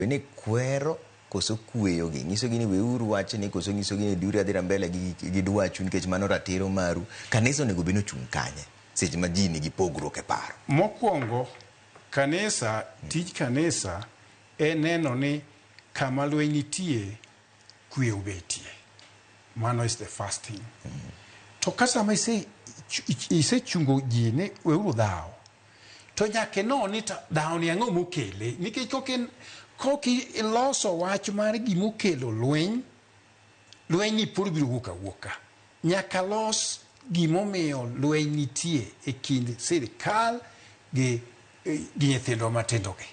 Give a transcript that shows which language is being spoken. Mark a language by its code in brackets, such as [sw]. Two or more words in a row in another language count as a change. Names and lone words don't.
[luo] Ni kwero koso kueyo gi nyiso gi ni weuru wach ni koso nyiso gi ni diuri adhira mbele gi dwachu nikech mano ratiro maru. Kanisa onego bino chung' kanye seche ma ji nigi pogruok e paro? Mokwongo kanisa, tij kanisa neno ni kama lweny nitie kwe ubetie. [en] Mano is the first thing. [luo] To kasa ma ise chungo ji ni weuru dhao, to nyake no ni dhao ni ang'o mokele, nikech koki iloso wach mar gimokelo lweny ni pur biro wuok awuoka. Nyaka los gimomiyo lweny nitie e kind sirkal gi nyithindo matindo gi.